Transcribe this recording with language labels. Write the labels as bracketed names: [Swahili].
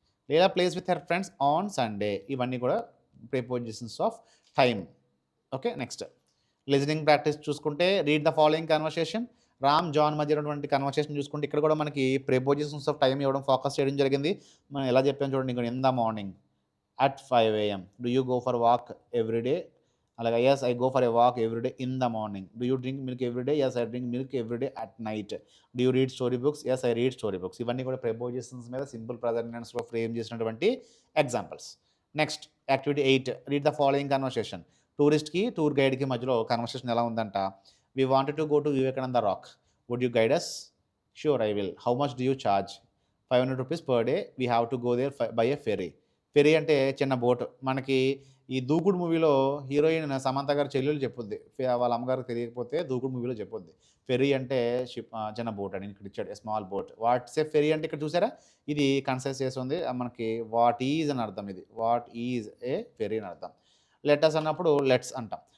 [English] Leela plays with her friends on Sunday. [Telugu] ఇవన్నీ కూడా [English] Prepositions of time. Okay, next listening practice [Telugu] చూసుకుంటే [English] Read the following conversation. [Telugu] Ram, John మధ్య ఉన్నటువంటి conversation చూసుకుంటే ఇక్కడ కూడా మనకి ప్రిపోజిషన్స్ ఆఫ్ టైం ఇవ్వడం, ఫోకస్ చేయడం జరిగింది. మనం ఎలా చెప్పాం చూడండి, ఇక్కడ [English] In the morning at 5 AM. Do you go for a walk every day? [Telugu] అలాగే [English] yes, I go for a walk every day in the morning. Do you drink milk every day? Yes, I drink milk every day at night. Do you read story books? Yes, I read story books. [Telugu] ఇవన్నీ కూడా prepositions మీద simple present టెన్స్లో frame చేసినటువంటి examples. Next activity 8, read the following conversation. టూరిస్ట్కి, tour గైడ్కి మధ్యలో conversation ఎలా ఉందంట. [English] We wanted to go to Vivekananda rock. Would you guide us? Sure, I will. How much do you charge? 500 rupees per day. We have to go there by a ferry. [Telugu] Fairy అంటే చిన్న boat. మనకి ఈ దూకుడు మూవీలో heroine Samantha గారు చెల్లెలు చెప్పుద్ది, వాళ్ళ అమ్మగారికి తెలియకపోతే దూకుడు మూవీలో చెప్పుద్ది. ఫెరీ అంటే షిప్, చిన్న బోట్ అని ఇక్కడ ఇచ్చాడు, స్మాల్ బోట్. [English] what's a ferry [Telugu] అంటే ఇక్కడ చూసారా, ఇది కన్సైజ్ చేస్తుంది మనకి, వాట్ ఈజ్ అని అర్థం. ఇది [English] what is a ferry [Telugu] అని అర్థం. లెటర్స్ అన్నప్పుడు లెట్స్ అంటాం.